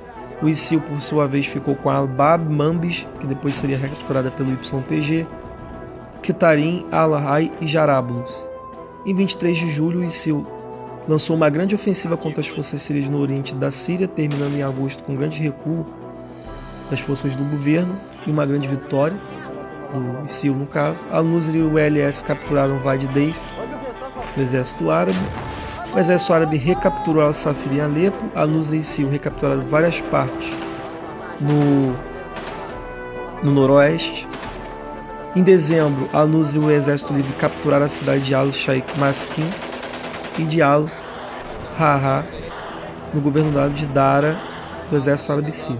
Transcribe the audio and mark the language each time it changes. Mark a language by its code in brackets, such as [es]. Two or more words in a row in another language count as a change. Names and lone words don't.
[pt] O ISIL, por sua vez, ficou com Al-Bab, Manbij, que depois seria recapturada pelo YPG, Kitarim, Al-Rai e Jarablus. Em 23 de julho, o ISIL lançou uma grande ofensiva contra as forças sírias no oriente da Síria, terminando em agosto com um grande recuo das forças do governo e uma grande vitória do ISIL no caso. Al-Nusra e o LS capturaram Wadi Deif, do exército árabe. O exército árabe recapturou Al-Safir em Alepo. Al-Nusra e ISIL recapturaram várias partes no noroeste. Em dezembro, Al-Nusra e o exército livre capturaram a cidade de Al-Sheikh Maskin e de Al-Haha, no governador de Dara, do exército árabe sírio.